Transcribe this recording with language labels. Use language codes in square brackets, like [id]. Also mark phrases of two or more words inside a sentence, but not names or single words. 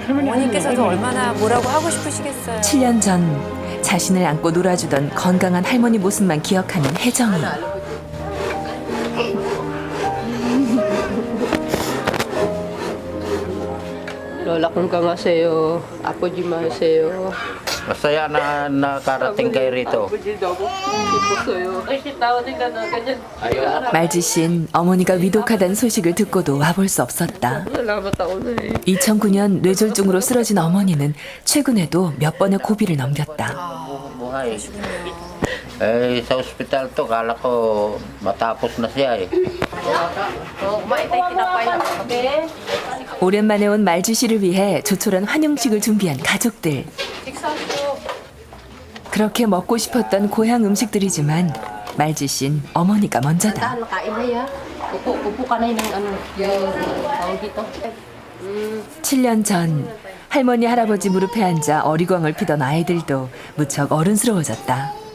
[ko] 어머니께서도 얼마나 뭐라고 하고 싶으시겠어요. 7년 전 자신을 안고 놀아주던 건강한 할머니 모습만 기억하는 혜정이. Lola, 건강하세요. 아프지 마세요. [tl] Masaya na nakarating kayo rito. [ko] 말지 씨는 어머니가 위독하다는 소식을 듣고도 와볼 수 없었다. 2009년 뇌졸중으로 쓰러진 어머니는 최근에도 몇 번의 고비를 넘겼다. [tl] Buhay. Eh, sa ospital to, kala ko matapos na siya eh. [ko] 오랜만에 온 말지 씨를 위해 조촐한 환영식을 준비한 가족들. 그렇게 먹고 싶었던 고향 음식들이지만 말지 씨는 어머니가 먼저다. 7년 전 할머니 할아버지 무릎에 앉아 어리광을 피던 아이들도 무척 어른스러워졌다.